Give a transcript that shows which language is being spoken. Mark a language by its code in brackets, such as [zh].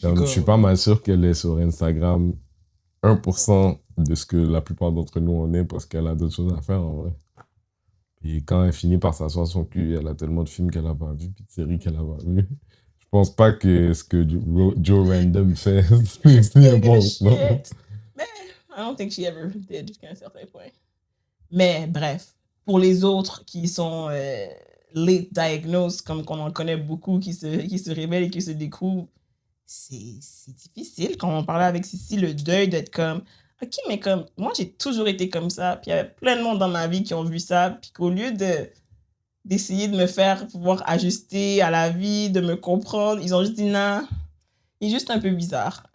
[fr] Donc, je suis pas mal sûr qu'elle est sur Instagram 1% de ce que la plupart d'entre nous on est parce qu'elle a d'autres choses à faire, en vrai. Et quand elle finit par s'asseoir son cul, elle a tellement de films qu'elle a pas vus, puis de séries qu'elle a pas vues. Je pense pas que ce que Joe Random fait, c'est bon. [en] Shit. Mais I don't think she ever did [fr] jusqu'à un certain point. Mais bref, pour les autres qui sont late diagnosed, comme qu'on en connaît beaucoup, qui se révèlent et qui se découvrent, c'est difficile. Quand on parlait avec Sissi, le deuil d'être comme, OK, mais comme, moi, j'ai toujours été comme ça. Puis il y avait plein de monde dans ma vie qui ont vu ça. Puis qu'au lieu d'essayer de me faire pouvoir ajuster à la vie, de me comprendre, ils ont juste dit, non, il est juste un peu bizarre.